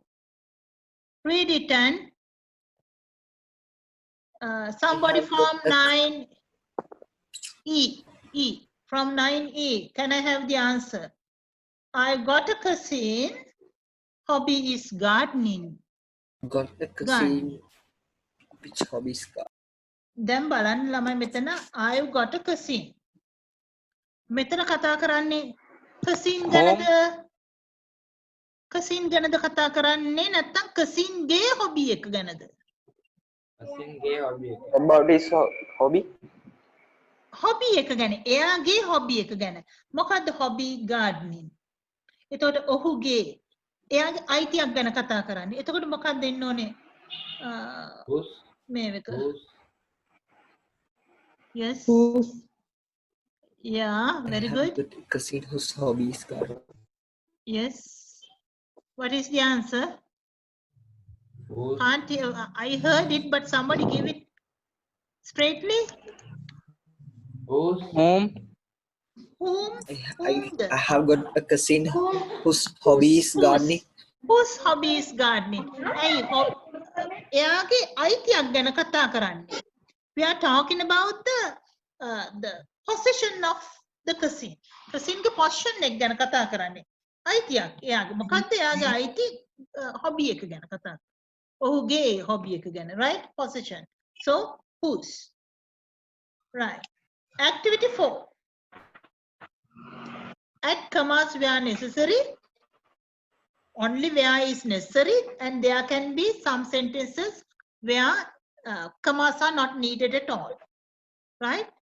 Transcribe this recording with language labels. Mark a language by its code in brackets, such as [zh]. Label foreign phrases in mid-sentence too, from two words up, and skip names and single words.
[en] Read it and somebody from 9E. From 9E. Can I have the answer? I got a cousin. Hobby is gardening. Got a cousin. Which hobbies got? [si] දැන් බලන්න ළමයි මෙතන [en] I've got a cousin. [si] මෙතන කතා කරන්නේ cousin ගැනද? cousin ගැනද කතා කරන්නේ නැත්නම් cousin ගේ hobby එක ගැනද? [en] Cousin gay hobby. About his hobby? [si] hobby එක ගැන. එයාගේ hobby එක ගැන. මොකද්ද hobby? gardening. එතකොට ඔහුගේ එයාගේ අයිතියක් ගැන කතා කරන්නේ. එතකොට මොකක්ද දෙන්න ඕනේ? [en] Whose? [si] මේක [en] Whose? yes Whose? yeah I very have good got a cousin whose hobby is gardening. yes what is the answer Whose? can't hear, I heard it but somebody give it straightly Whose? Whom? whom I have got a cousin whose hobby is gardening. whose hobby is gardening [si] ඇයි එයාගේ අයිතියක් ගැන කතා කරන්නේ [en] we are talking about the possession of the cousin [si] cousinගේ possession එක ගැන කතා කරන්නේ අයිතියක් එයාගේ මොකද්ද එයාගේ අයිති hobby එක ගැන කතා ඔහුගේ hobby එක ගැන [en] right possession so whose right activity 4 add commas where necessary only where is necessary and there can be some sentences where commas are not needed at all right